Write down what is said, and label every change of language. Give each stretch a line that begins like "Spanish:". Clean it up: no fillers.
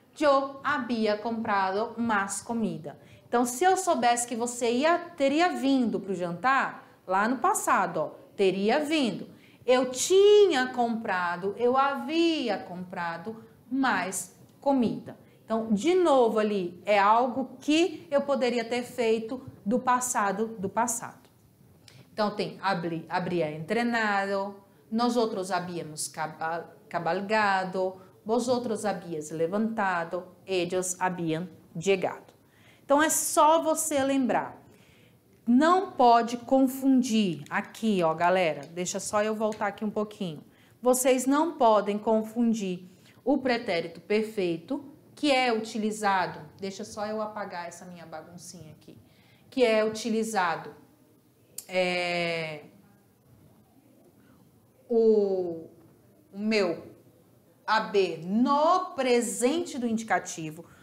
Portuguese: eu havia comprado mais comida. Então, se eu soubesse que você teria vindo para o jantar, lá no passado, ó, teria vindo. Eu tinha comprado, eu havia comprado mais comida. Então, de novo ali, é algo que eu poderia ter feito do passado. Então, tem
Spanish: habría entrenado, nosotros habíamos cabalgado, vosotros habíais levantado, ellos habían llegado.
Portuguese: Então, é só você lembrar. Não pode confundir aqui, ó, galera. Deixa só eu voltar aqui um pouquinho. Vocês não podem confundir o pretérito perfeito, que é utilizado, deixa só eu apagar essa minha baguncinha aqui, que é utilizado o meu haber no presente do indicativo.